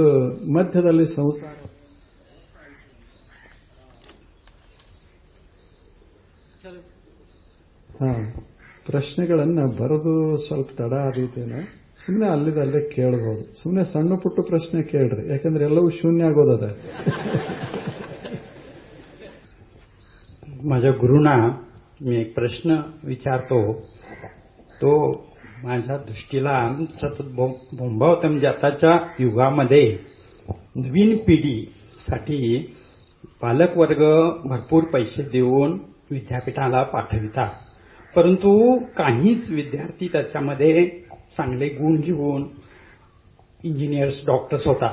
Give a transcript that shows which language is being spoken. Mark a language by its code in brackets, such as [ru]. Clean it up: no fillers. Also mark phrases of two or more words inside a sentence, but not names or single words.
[kn] ಮಧ್ಯದಲ್ಲಿ ಸಂಸಾರ. ಪ್ರಶ್ನೆಗಳನ್ನ ಬರೆದು ಸ್ವಲ್ಪ ತಡ ಆದೀತೇನೆ. ಸುಮ್ಮನೆ ಅಲ್ಲೇ ಕೇಳಬಹುದು. ಸುಮ್ಮನೆ ಸಣ್ಣ ಪುಟ್ಟ ಪ್ರಶ್ನೆ ಕೇಳ್ರಿ, ಯಾಕಂದ್ರೆ ಎಲ್ಲವೂ ಶೂನ್ಯ ಆಗೋದ. [mr] माझ्या गुरुना मी एक प्रश्न विचारतो, तो माझ्या दृष्टीला सतत बोंबावतो. म्हणजे आताच्या युगामध्ये नवीन पिढीसाठी पालक वर्ग भरपूर पैसे देऊन विद्यापीठाला पाठवितात, परंतु काहीच विद्यार्थी त्याच्यामध्ये चांगले गुण घेऊन इंजिनियर्स, डॉक्टर्स होतात.